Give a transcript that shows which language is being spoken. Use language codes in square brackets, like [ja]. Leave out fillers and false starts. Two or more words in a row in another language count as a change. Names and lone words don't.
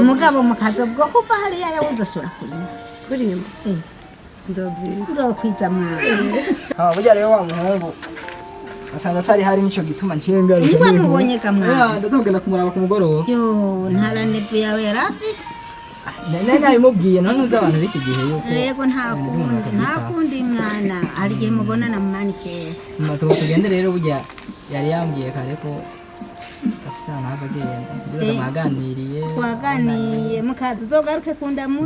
[rn] Mugabo mukaza bwo kuva hariya yawuzoshora kurima. Kurima. Ndobyi. Ndokwiza mwana. Burya rero wa muhungu asanga atari hari nico gituma nciyembera. Niba mubonye kamwana. Ndazogenda kumuraba ku mugoroba. Yo, ntarandevu yawe yarafise. Nene abimubwiye none uzi abantu b'iki gihe yuko. Yego ntakundi mwana. Hari igihe mubonana mu manike. Matuko tugende rero burya yari yambwiye kare ko afisa ntava agenda. Ndetse mwaganiriye. Twaganiye mukaza uzogaruke kundamutse.